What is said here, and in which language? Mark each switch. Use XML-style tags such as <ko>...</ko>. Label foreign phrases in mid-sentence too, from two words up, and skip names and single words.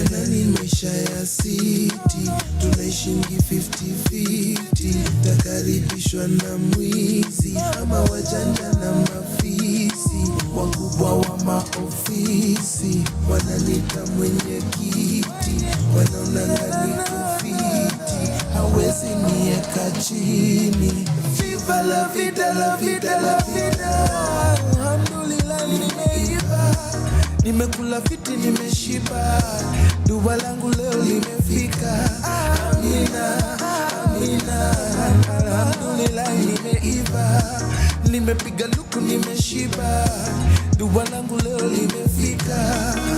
<sw>Nani maisha ya city, tunaishingi 50-50, takaribishwa na mwizi, ama wajanja na mafisi, wakubwa wa maofisi, wananita mwenye kiti, wanaonanga niko fiti, hawezi nieka chini.</sw> <es>Viva la vida, la vida, la vida.</es> <sw>Alhamdulillah nimeiva, nimekula viti nimeshiba, dua langu leo limefika. Amina, amina, alhamdulillah nimeiva, nimepiga luku nimeshiba, dua langu leo limefika.</sw>